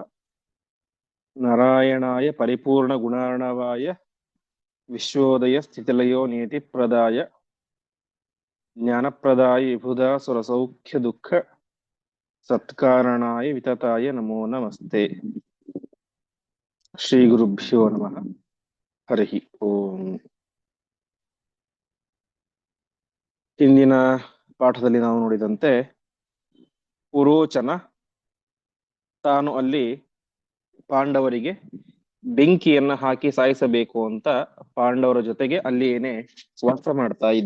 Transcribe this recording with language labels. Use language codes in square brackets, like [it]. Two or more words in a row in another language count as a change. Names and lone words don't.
[sa] नारायणाय परिपूर्णगुणार्णवाय विश्वोदय स्थितिलयो नियतिप्रदाय ज्ञानप्रदाय विबुधा सुरसौख्य दुःख सत्कारणाय वितताय नमो नमस्ते। श्री गुरुभ्यो नमः। हरिः ॐ. [kn] ಹಿಂದಿನ ಪಾಠದಲ್ಲಿ ನಾವು ನೋಡಿದಂತೆ ಪುರೋಚನ ತಾನು ಅಲ್ಲಿ ಪಾಂಡವರಿಗೆ ಬೆಂಕಿಯನ್ನ ಹಾಕಿ ಸಾಯಿಸಬೇಕು ಅಂತ ಪಾಂಡವರ ಜೊತೆಗೆ ಅಲ್ಲಿಯೇನೆ ವಾಸ ಮಾಡ್ತಾ ಇದ್ದ.